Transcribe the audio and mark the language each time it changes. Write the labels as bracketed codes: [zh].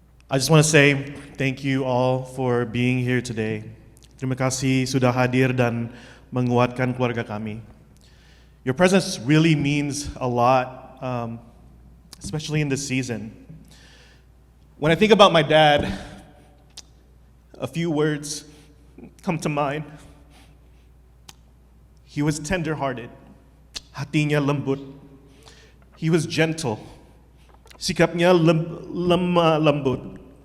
[en] I just want to say thank you all for being here today. [id] Terima kasih sudah hadir dan menguatkan keluarga kami. [en] Your presence really means a lot, especially in this season. When I think about my dad, a few words come to mind. He was tender-hearted, [id] hatinya lembut. [en] He was gentle, [id] sikapnya lemah lembut.